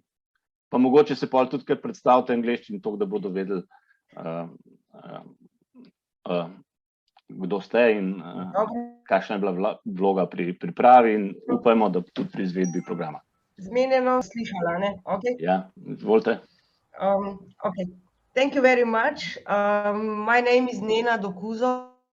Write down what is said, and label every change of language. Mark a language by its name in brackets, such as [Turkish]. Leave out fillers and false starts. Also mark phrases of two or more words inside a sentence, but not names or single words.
[Slovenian] Pa mogoče se pol tudi kar predstavite angleščini, tako da bodo vedeli, kdo ste in kakšna je bila vloga pri pripravi in upajmo, da tudi pri izvedbi programa. Zmenjeno slišala, ne? Ja, izvolite. [English] Okay. Thank you very much. My name is Nena Dokuzov.